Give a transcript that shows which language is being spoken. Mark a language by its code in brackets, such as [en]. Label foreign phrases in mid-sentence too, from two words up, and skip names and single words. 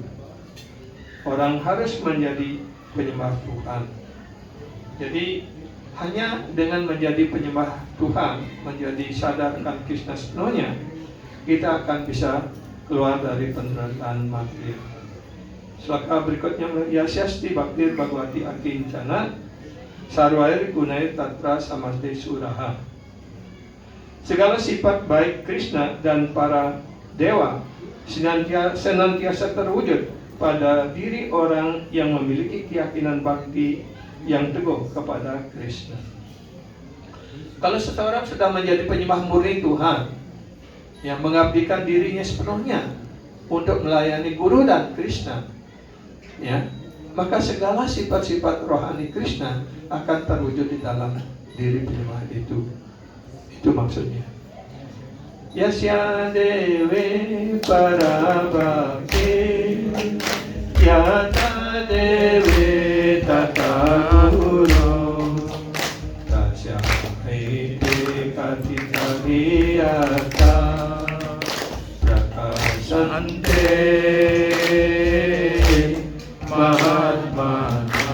[id] Orang harus menjadi penyembah Tuhan. Jadi hanya dengan menjadi penyembah Tuhan, menjadi sadarkan Krishna sepenuhnya, kita akan bisa keluar dari penderitaan mati. Selaka berikutnya, [sa] Yasyasti Bhaktir Bhagavati Akincana Sarwair Gunai Tatra Samaste Suraha. [id] Segala sifat baik Krishna dan para dewa senantiasa terwujud pada diri orang yang memiliki keyakinan bakti yang teguh kepada Krishna. Kalau seseorang sudah menjadi penyembah murni Tuhan, yang mengabdikan dirinya sepenuhnya untuk melayani Guru dan Krishna, ya, maka segala sifat-sifat rohani Krishna akan terwujud di dalam diri penyembah itu. Itu maksudnya. [sa] Yasya dewe parabhakti yata dewe tata guru tasya ete katita diyata prakasante mahatmana.